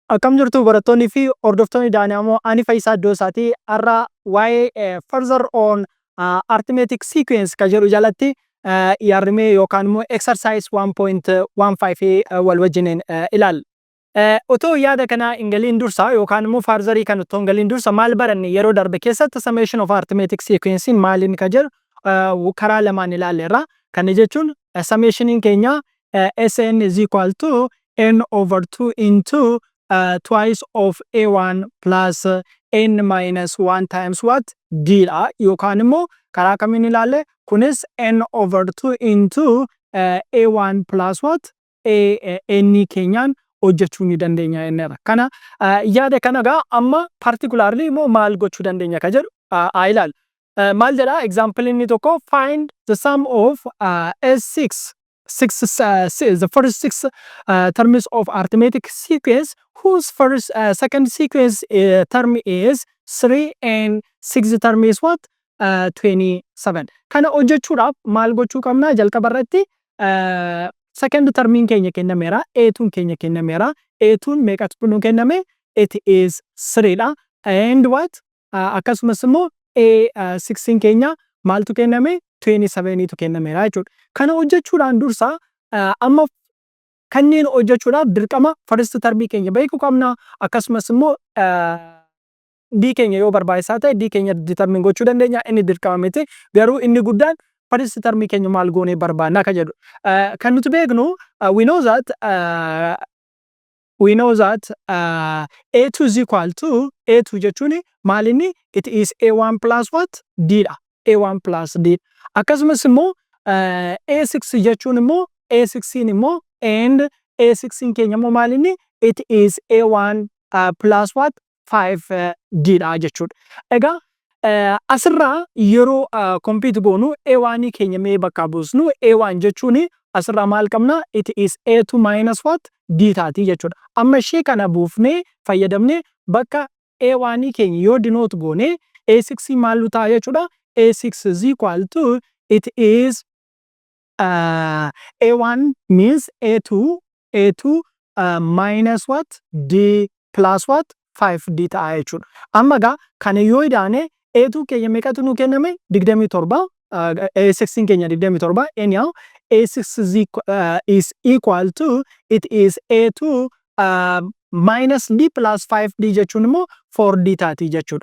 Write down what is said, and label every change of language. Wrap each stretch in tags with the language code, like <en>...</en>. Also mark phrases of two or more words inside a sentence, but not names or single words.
<om>Akkam jirtu barattoonni fi hordoftoonni Daanamoo ani Faayisaa Iddoosaati har'a waa'ee</om> <en>further on arithmetic sequence</en> <om>ka jedhu jalatti yaadrimee yookaan immoo exercise 1.15 wal wajjiniin ilaalla. Otoo yaada kana ingaliin dursa yookaan immoo farzarii kan otoo ingaliin dursa maal baranne yeroo darbe keessatti</om> <en>summation of arithmetic sequence</en> <om>maaliin ka jedhu karaa lamaan ilaalleerra. Kana jechuun summationiin keenya</om> <en>Sn is equal to n over 2 into twice of a1 plus n minus 1 times what d</en> <om>dha yookaan immoo karaa kamiin ilaalle kunis</om> <en>n over 2 into a1 plus what n</en> <om>keenyaan hojjechuu ni dandeenya jenneerra. Kana yaada kana gaa amma particularly immoo maal gochuu dandeenya ka jedhu ilaalla. Maal jedha example inni tokko</om> <en>find the sum of S6 the first six terms of arithmetic sequence whose second sequence term is 3 and sixth term is what 27.</en> <om>Kana hojjechuudhaaf maal gochuu qabna jalqaba irratti second termiin keenya kennameera, a2 keenya kennameera, a2 meeqatu nu kenname</om> <en>it is 3</en> <om>dha</om> <en>and what</en> <om>akkasumas immoo a16 keenya maaltu kenname 27 tu kennameera jechuudha. Kana hojjechuudhaan dursa amma kanneen hojjechuudhaaf dirqama first termii keenya beekuu qabna akkasumas immoo d keenya yoo barbaachisaa ta'e d keenya determine gochuu dandeenya inni dirqama miti garuu inni guddaan first termii keenya maal goonee barbaanna ka jedhu. Kan nuti beeknu</om> <en>we know that a2 is equal to a2</en> <om>jechuun maal inni</om> <en>it is a1 plus what d dha a1 plus d.</en> <om>Akkasumas immoo a6 jechuun immoo a16 immoo and a16 keenya immoo maal inni</om> <en>it is a1 plus what 5 d</en> <om>dha jechuudha. Egaa asirraa yeroo compute goonu a1 keenya mee bakka buusnu a1 jechuun asirraa maal qabna</om> <en>it is a2 minus what d</en> <om>taati jechuudha. Amma ishee kana buufnee fayyadamne bakka a1 keenya yoo denote goone a6 maal ta'a jechuudha.</om> <en>A6 is equal to it is a1 means a2 minus what d plus what 5d</en> <om>ta'a jechuudha. Amma gaa kana yoo idaane a2 keenya meeqatu nu kenname 27 a16 keenya 27</om> <en>anyhow a6 is equal to it is a2 minus d plus 5d</en> <om>jechuun immoo 4d taati jechuudha.</om>